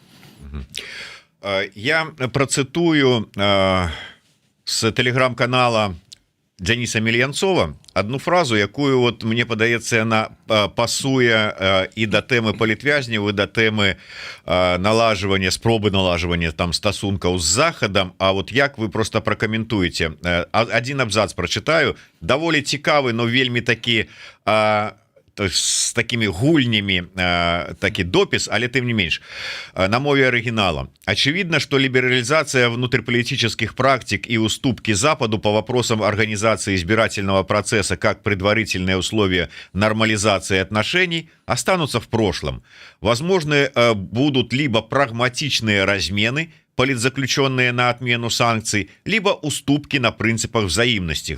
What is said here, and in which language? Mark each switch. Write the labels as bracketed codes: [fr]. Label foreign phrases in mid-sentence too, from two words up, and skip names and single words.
[be] Я працытую з тэлеграм-канала Дзяніса Мельянцова одну фразу, якую вот мне падаецца яна пасуе і да тэмы палітвязняў, і да тэмы налажвання, спробы налажвання там стасункаў з захадам. А вот як вы просто пракаментуеце? Адзін абзац прачытаю, даволі цікавы, но вельмі такі [ru] с такими [be] гульнями такі допіс, але тым не менш на мове оригинала. [ru] Очевидно, что либерализация внутриполитических практик и уступки Западу по вопросам организации избирательного процесса как предварительные условия нормализации отношений останутся в прошлом. Возможны будут либо прагматичные размены, политзаключенные на отмену санкций, либо уступки на принципах взаимности.